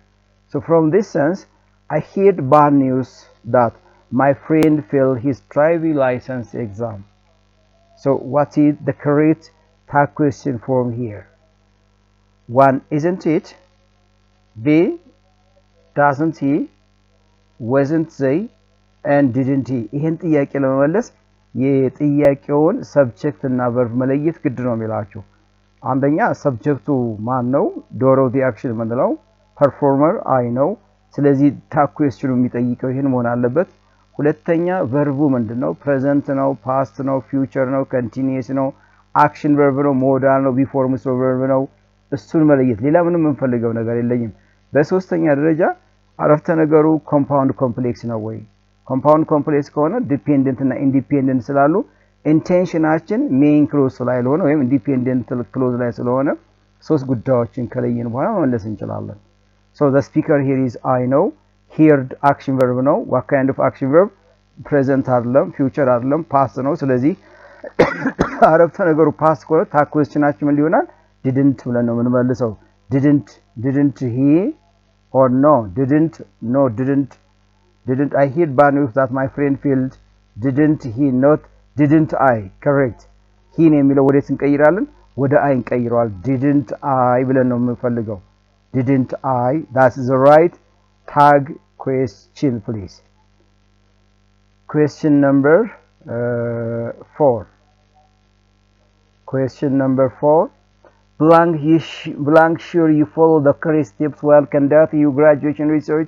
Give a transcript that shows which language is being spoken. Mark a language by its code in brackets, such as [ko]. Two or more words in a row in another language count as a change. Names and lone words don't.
[en] So from this sense, I heard bad news that my friend failed his driving license exam. So what is the correct tag question form here? 1. Isn't it? B. Doesn't he? Wasn't they? And didn't he? [am] ይህን ጥያቄ ለመመለስ የጥያቄውን ሰብጀክት እና ቨርብ መለየት ግድ ነው የሚላችሁ። አንደኛ ሰብጀክቱ ማን ነው? [en] doer of the action ምንለው? performer I [am] ነው። ስለዚህ [en] tag question [am] የሚጠይቀው ይሄን መሆን አለበት። ሁለተኛ ቨርቡ ምንድነው? ፕሬዘንት ነው፣ ፓስት ነው፣ ፊውቸር ነው፣ ኮንቲኒየስ ነው፣ [en] action verb [am] ነው፣ ሞዳል ነው፣ ቢፎር ምስል ቨርብ ነው። እሱን መለየት ሌላ ምንም የምንፈልገው ነገር የለኝም። በሶስተኛ ደረጃ አረፍተ ነገሩ [en] compound complex [am] ነው ወይ? [en] compound complex [am] ከሆነ ዲፔንደንት እና ኢንዲፔንደንት ስላሉ ኢንቴንሽናችን [en] main clause [am] ላይ ሆነ ወይም [en] independent clause [am] ላይ ስለሆነ ሶስት ጉዳዮችን ከለየን በኋላ መመለስ እንችላለን። [en] So the speaker here is I know. Heard action verb ነው. What kind of action verb? [am] Present አይደለም፣ future አይደለም፣ past ነው። ስለዚህ አረፍተ ነገሩ past ከሆነ [en] tag question [am] ምን ሊሆናል? [en] didn't [am] ብለን ነው የምንመልሰው። [en] didn't he or no? Didn't I hear bad news that my friend failed? Didn't he not? Didn't I? Correct. [am] he ነው የሚለው ወዴት እንቀይራለን? ወደ I እንቀይረዋል። [en] didn't I [am] ብለን ነው የምንፈልገው። [en] didn't I? That's the right tag question, please. Question number 4. Question number 4. Blank sure you follow the correct steps while conducting your graduation research.